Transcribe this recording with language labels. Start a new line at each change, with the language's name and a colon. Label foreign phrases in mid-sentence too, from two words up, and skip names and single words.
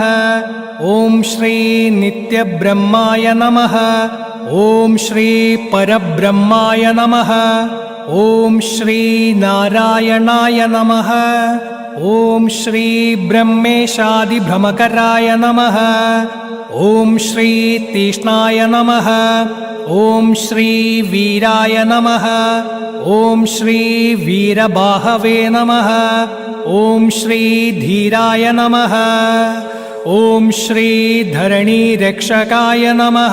Sanskrit: ഓം ശ്രീ നിത്യബ്രഹ്മായ നമഃ. ഓം ശ്രീ പരബ്രഹ്മായ നമഃ. ഓം ശ്രീ നാരായണായ നമഃ. ഓം ശ്രീ ബ്രഹ്മേശാദിഭ്രമകരായ നമഃ. ॐ श्री तीक्ष्णाय नमः। ॐ श्री वीराय नमः। ॐ श्री वीरबाहवे नमः। ॐ श्री धीराय नमः। ॐ श्री धरणीरक्षकाय नमः।